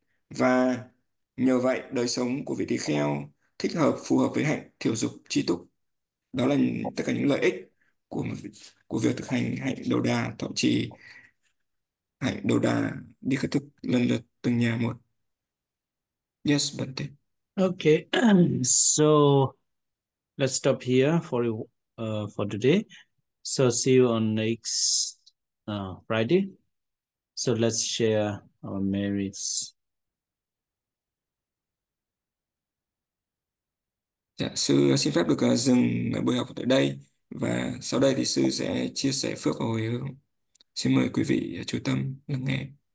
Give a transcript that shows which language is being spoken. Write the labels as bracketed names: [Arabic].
[Vietnamese] Và nhờ vậy đời sống của vị tỳ kheo thích hợp, phù hợp với hạnh thiểu dục tri túc. Đó là tất cả những lợi ích của của việc thực hành hạnh đầu đà, thọ trì hạnh đầu đà, đi khất thực lần lượt từng nhà một. [English] Yes, Bante. Okay, so let's stop here for today. So see you on next Friday. So let's share our merits. [Vietnamese] Dạ, sư xin phép được dừng buổi học tại đây, và sau đây thì sư sẽ chia sẻ phước và hồi hướng. Xin mời quý vị chú tâm lắng nghe.